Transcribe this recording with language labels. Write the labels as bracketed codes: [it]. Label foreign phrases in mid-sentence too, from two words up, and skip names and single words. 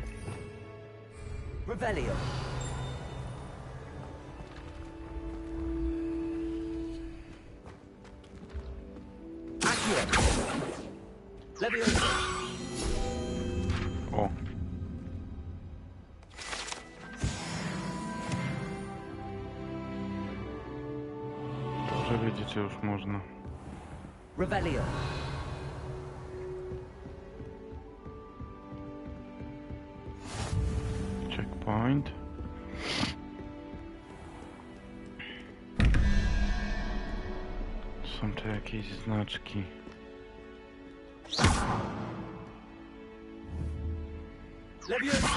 [pl] Revelio. Accio. Leviosa. O. Dobrze wiedzieć, że już można. Revelio. Checkpoint. Są tu jakieś znaczki. Levioso!